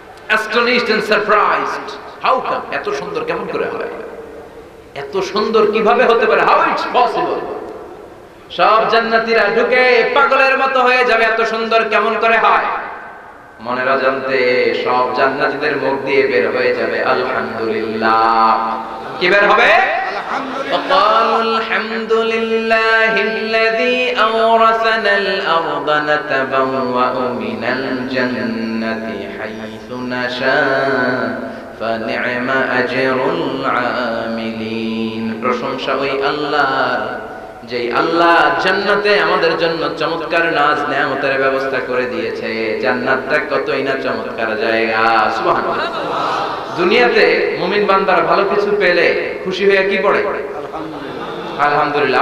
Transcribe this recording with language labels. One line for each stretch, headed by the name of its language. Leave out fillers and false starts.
English: astonished and surprised how come
Bangla: এত সুন্দর কেমন করে হয় এত সুন্দর কিভাবে হতে পারে
English: how it's possible
Bangla: সব জান্নাতীরা ঢুকে পাগলের মতো হয়ে যাবে এত সুন্দর কেমন করে হয় মনের অজান্তে সব জান্নাতীদের মুখ দিয়ে বের হয়ে যাবে আলহামদুলিল্লাহ। কি বের হবে?
Arabic: وقالوا الحمد لله الذي أورثنا الأرض نتبوأ من الجنة حيث نشاء فنعم أجر العاملين।
Bangla: প্রশংসা ওই আল্লাহর, যে আল্লাহ জান্নাতে আমাদের জন্য চমৎকার নাজ নেয়ামতের ব্যবস্থা করে দিয়েছে। জান্নাতটা কতই না চমৎকার জায়গা। সুবহানাল্লাহ। দুনিয়াতে মুমিন বান্দারা ভালো কিছু পেলে খুশি হয়ে কি পড়ে? আলহামদুলিল্লাহ।